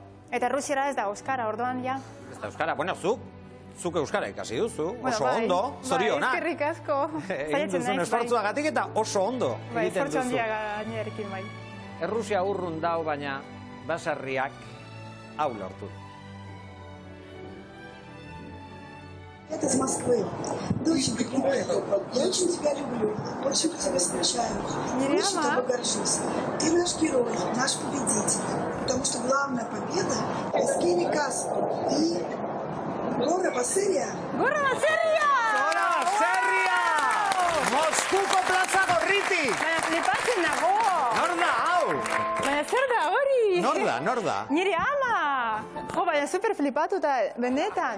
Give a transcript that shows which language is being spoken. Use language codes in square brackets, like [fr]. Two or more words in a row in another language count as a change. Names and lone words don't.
[eu] Eta Rusiara ez da euskara, orduan ja. Ez da euskara, bueno, zuk euskara ikasi duzu, oso ondo, zorionak. Eskerrik asko. Egin duzun esfortzuagatik eta oso ondo egiten duzu. Esfortzu handia gainerekin bai. Errusia urrun dau, baina basarriak hau lortu. [ru] Это из Москвы. Доченька, привет. Я очень тебя люблю, очень по тебе скучаю, очень тобой горжусь. Ты наш герой, наш победитель. Потому что главная победа – это Скини Каско и [eu] Gora Baserria! Moskuko plaza gorriti! Baina flipatzen nago! Nor da, hau? Baina zer da hori? Nor da? Nire ama! Jo, baina super flipatuta, benetan.